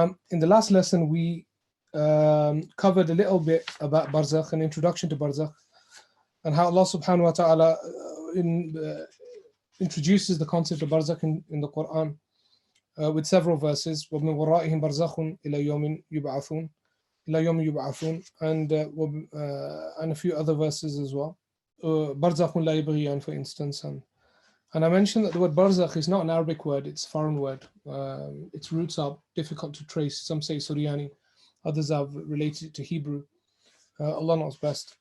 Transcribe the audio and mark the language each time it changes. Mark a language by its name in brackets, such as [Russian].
[English] In the last lesson, we covered a little bit about Barzakh, an introduction to Barzakh, and how Allah subhanahu wa ta'ala introduces the concept of Barzakh in the Quran. With several verses, [Arabic] وَمِنْ وَرَائِهِمْ بَرْزَخٌ إِلَى يَوْمٍ يُبْعَثُونَ, [English] and a few other verses as well. [Arabic] بَرْزَخٌ لَا يَبْغِيَانِ, [English] for instance. And I mentioned that the word barzakh is not an Arabic word, it's a foreign word. Its roots are difficult to trace. Some say Suryani, others have related to Hebrew. Allah knows best.